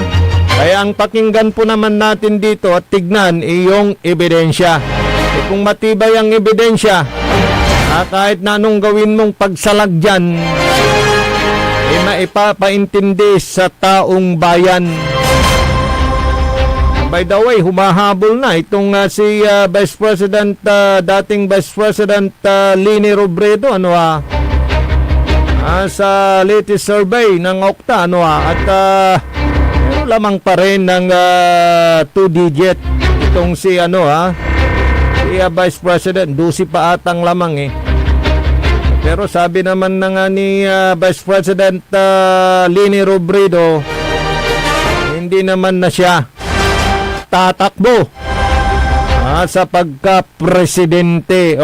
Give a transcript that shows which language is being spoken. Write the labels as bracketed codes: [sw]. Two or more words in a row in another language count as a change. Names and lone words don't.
[tl] Kaya ang pakinggan po naman natin dito at tignan yung ebidensya. Kung matibay ang ebidensya, kahit na anong gawin mong pagsalag dyan, maipapaintindi sa taong bayan. [en] By the way, [tl] humahabol na itong si Vice President, dating Vice President Leni Robredo, sa latest survey ng Okta, at lamang pa rin ng 2-digit itong si si Vice President, 12 pa atang lamang Pero sabi naman na nga ni Vice President Leni Robredo, hindi naman na siya tatakbo sa pagka-presidente.